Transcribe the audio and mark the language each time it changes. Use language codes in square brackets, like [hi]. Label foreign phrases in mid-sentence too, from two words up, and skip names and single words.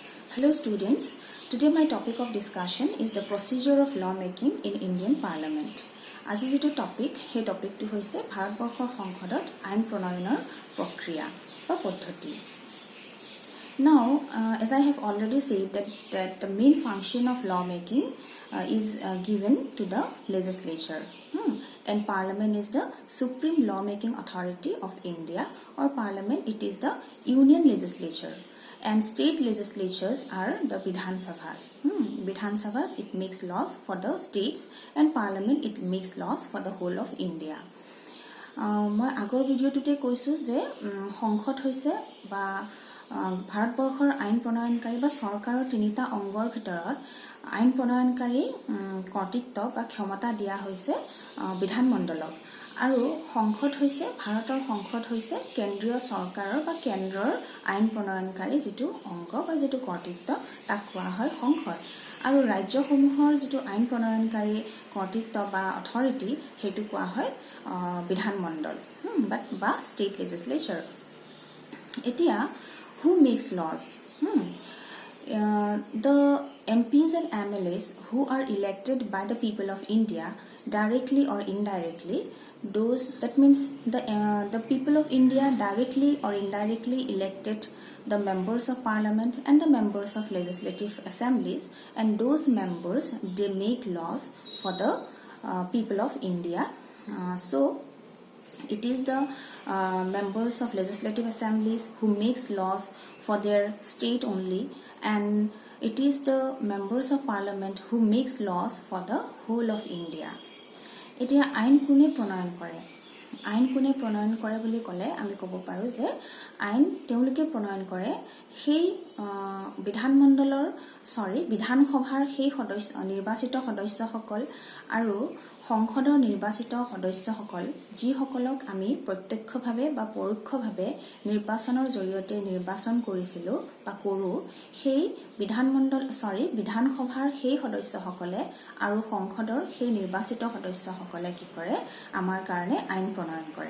[en] Hello students, today my topic of discussion is the procedure of lawmaking in Indian Parliament. [as] আজি যেটো টপিক সেই টপিকটো হৈছে ভাৰতবৰ্ষৰ সংসদত আইন প্ৰণয়নৰ প্ৰক্ৰিয়া বা পদ্ধতি. [en] Now, as I have already said that the main function of lawmaking is given to the legislature. And Parliament is the supreme lawmaking authority of India, or Parliament it is the union legislature. And state legislatures are the Vidhan Sabhas. Vidhan Sabhas, it makes laws for the states, and Parliament, it makes laws for the whole of India. [as] মই আগৰ ভিডিঅ'টোতে কৈছোঁ যে সংসদ হৈছে বা ভাৰতবৰ্ষৰ আইন প্ৰণয়নকাৰী বা চৰকাৰৰ তিনিটা অংগৰ ভিতৰত আইন প্ৰণয়নকাৰী কৰ্তৃত্ব বা ক্ষমতা দিয়া হৈছে বিধানমণ্ডলক আৰু সংসদ হৈছে ভাৰতৰ সংসদ হৈছে কেন্দ্ৰীয় চৰকাৰৰ বা কেন্দ্ৰৰ আইন প্ৰণয়নকাৰী যেটো অংগ বা যেটো কৰ্তৃত্ব তাক কোৱা হয় সংসদ আৰু ৰাজ্যসমূহৰ যেটো আইন প্ৰণয়নকাৰী কৰ্তৃত্ব বা অথৰিটি হেতু কোৱা হয় বিধানমণ্ডল বা [en] state legislature. এতিয়া who makes laws? The MPs and MLAs who are elected by the people of India directly or indirectly, that means the people of India directly or indirectly elected the members of parliament and the members of legislative assemblies, and those members, they make laws for the people of India. So it is the members of legislative assemblies who makes laws for their state only, and it is the members of parliament who makes laws for the whole of India. [as] এতিয়া আইন কোনে প্ৰণয়ন কৰে? আইন কোনে প্ৰণয়ন কৰে বুলি ক'লে আমি ক'ব পাৰো যে আইন তেওঁলোকে প্ৰণয়ন কৰে সেই বিধানসভাৰ সেই নিৰ্বাচিত সদস্যসকল আৰু সংসদৰ নিৰ্বাচিত সদস্যসকল যিসকলক আমি প্ৰত্যক্ষভাৱে বা পৰোক্ষভাৱে নিৰ্বাচনৰ জৰিয়তে নিৰ্বাচন কৰিছিলো বা কৰো সেই বিধানসভাৰ সেই সদস্যসকলে আৰু সংসদৰ সেই নিৰ্বাচিত সদস্যসকলে কি কৰে আমাৰ কাৰণে আইন প্ৰণয়ন কৰে.